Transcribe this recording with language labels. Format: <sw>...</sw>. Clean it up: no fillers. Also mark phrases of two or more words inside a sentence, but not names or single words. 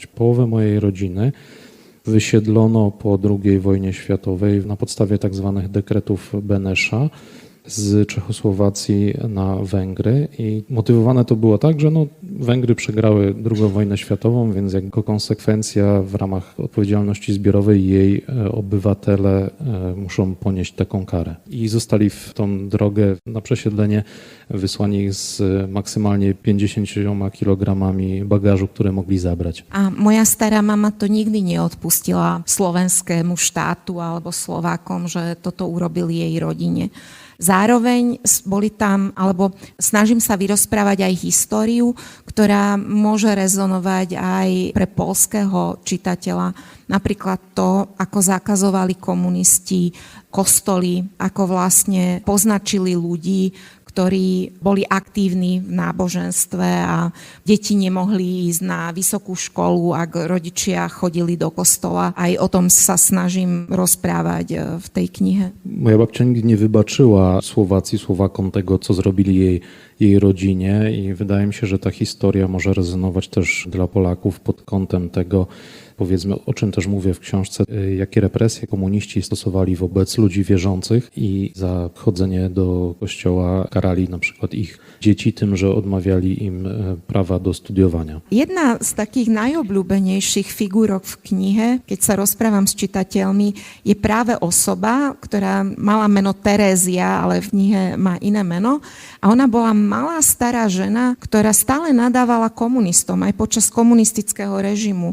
<pl>Połowę mojej rodziny wysiedlono po II wojnie światowej na podstawie tak zwanych dekretów Benesza z Czechosłowacji na Węgry i motywowane to było tak, że Węgry przegrały II wojnę światową, więc jako konsekwencja w ramach odpowiedzialności zbiorowej jej obywatele muszą ponieść taką karę. I zostali w tą drogę na przesiedlenie wysłani z maksymalnie 50 kilogramami bagażu, które mogli zabrać.</pl> <sk>A moja stará mama to nikdy neodpustila slovenskému štátu alebo Slovákom, že toto urobili jej rodine. Zároveň boli tam, alebo snažím sa vyrozprávať aj históriu, ktorá môže rezonovať aj pre poľského čitateľa. Napríklad to, ako zakazovali komunisti kostoly, ako vlastne poznačili ľudí, ktorí boli aktívni v náboženstve a deti nemohli ísť na vysokú školu, ak rodičia chodili do kostola. Aj o tom sa snažím rozprávať v tej knihe.</sk> <pl>Moja babcia nigdy nie wybaczyła Słowacji, Słowakom tego, co zrobili jej rodzinie i wydaje mi się, że ta historia może rezonować też dla Polaków pod kątem tego, powiedzmy, o czym też mówię w książce, jakie represje komuniści stosowali wobec ludzi wierzących i za chodzenie do kościoła karali na przykład ich dzieci tym, że odmawiali im prawa do studiowania.</pl> <sk>Jedna z takých najobľúbenejších figurok v knihe, keď sa rozprávam s čitateľmi, je práve osoba, ktorá mala meno Terézia, ale v knihe má iné meno. A ona bola malá stará žena, ktorá stále nadávala komunistom aj počas komunistického režimu.</sk>